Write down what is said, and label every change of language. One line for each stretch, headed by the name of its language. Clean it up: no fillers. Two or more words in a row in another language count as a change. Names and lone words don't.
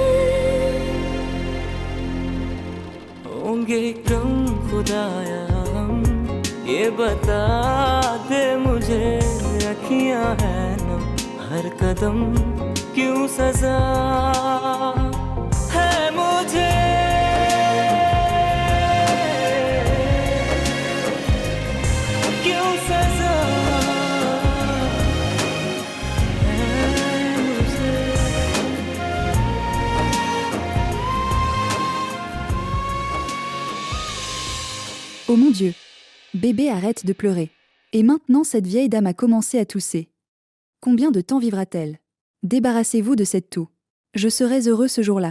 Hindi: होंगे कम खुदाया ये बता दे मुझे अखियां है नम हर कदम क्यों सजा है मुझे क्यों सजा है मुझे
French: Oh mon Dieu! Bébé arrête de pleurer. Et maintenant cette vieille dame a commencé à tousser. Combien de temps vivra-t-elle? Débarrassez-vous de cette toux. Je serai heureux ce jour-là.